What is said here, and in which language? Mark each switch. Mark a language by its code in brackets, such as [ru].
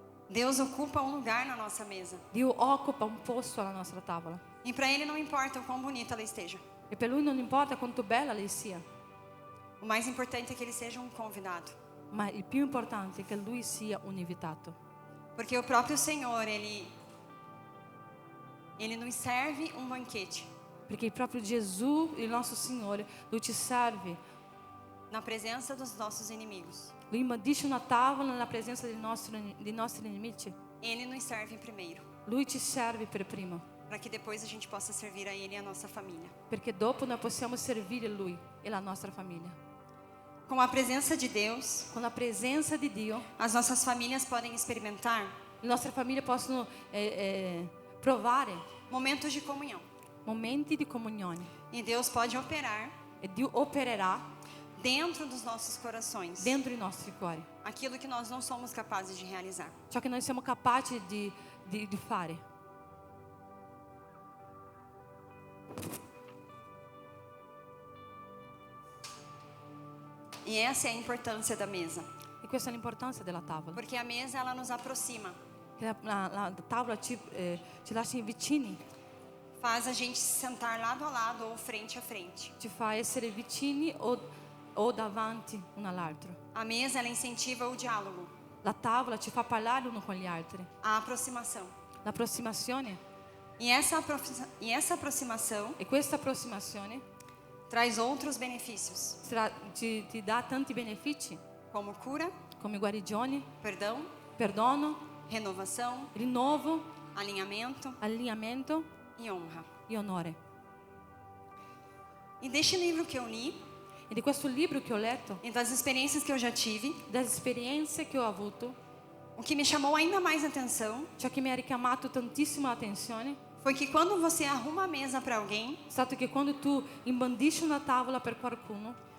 [pt] Deus ocupa um lugar na nossa mesa. [it] Dio occupa un posto alla nostra tavola [pt] E para Ele não importa o quão bonita ela esteja. [it] e per Lui non importa quanto bella lei sia, [pt] O mais importante é que Ele seja um convidado. [it] ma il più importante è che Lui sia un invitato, [pt] Porque o próprio Senhor, Ele nos serve um banquete [it] perché proprio Gesù, il nostro Signore, Lui ci serve, [pt] na presença dos nossos inimigos. [it] Lui imbandisce una tavola nella presenza dei nostri nemici. [pt] Ele nos serve primeiro, [it] Lui ci serve per primo, [pt] para que depois a gente possa servir a Ele e a nossa família. [it] perché dopo noi possiamo servire Lui e la nostra famiglia. [pt] Com a presença de Deus, [it] Con la presenza di Dio, [pt] as nossas famílias podem experimentar [it] le nostre famiglie possono provare [pt] momentos de comunhão. [it] momenti di comunione [pt] E Deus pode operar [it] e Dio opererà [pt] dentro dos nossos corações [it] dentro i nostri cuori [pt] aquilo que nós não somos capazes de realizar. [it] ciò che noi siamo capaci di fare. [pt] E essa é a importância da mesa, [it] E questa è l'importanza della tavola, [pt] porque a mesa ela nos aproxima, [it] che la tavola ci lascia vicini, [pt] faz a gente se sentar lado a lado ou frente a frente. [it] ci fa essere vicini o davanti uno all'altro. [pt] A mesa ela incentiva o diálogo, [it] La tavola ci fa parlare uno con gli altri, [pt] a aproximação. [it] l'approssimazione, [pt] E essa aproximação [it] e questa approssimazione [pt] traz outros benefícios, [it] ti dà tanti benefici [pt] como cura, [it] come guarigioni, [pt] perdão, [it] perdono, [pt] renovação, [it] rinnovo, [pt] alinhamento [it] allineamento [pt] e honra. [it] e onore. [pt] E deste livro que eu li [it] E di questo libro che ho letto, [pt] e das experiências que eu já tive, [it] das esperienze che ho avuto, [pt] o que me chamou ainda mais atenção [it] ciò che mi ha richiamato tantissimo l'attenzione [pt] foi que quando você arruma a mesa para alguém, [it] è stato che quando tu imbandisci una tavola per qualcuno,